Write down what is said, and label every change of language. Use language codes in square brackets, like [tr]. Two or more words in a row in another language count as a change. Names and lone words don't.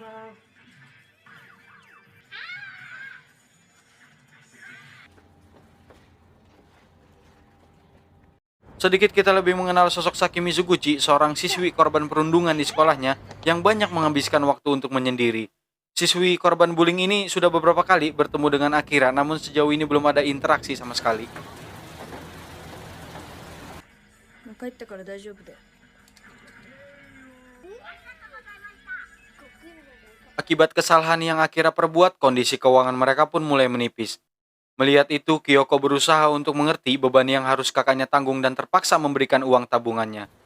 [id] Sedikit kita lebih mengenal sosok Saki Mizuguchi, seorang siswi korban perundungan di sekolahnya yang banyak menghabiskan waktu untuk menyendiri. Siswi korban bullying ini sudah beberapa kali bertemu dengan Akira, namun sejauh ini belum ada interaksi sama sekali. [ja] もう帰ったから大丈夫だよ。 [id] Akibat kesalahan yang Akira perbuat, kondisi keuangan mereka pun mulai menipis. Melihat itu, Kyoko berusaha untuk mengerti beban yang harus kakaknya tanggung dan terpaksa memberikan uang tabungannya.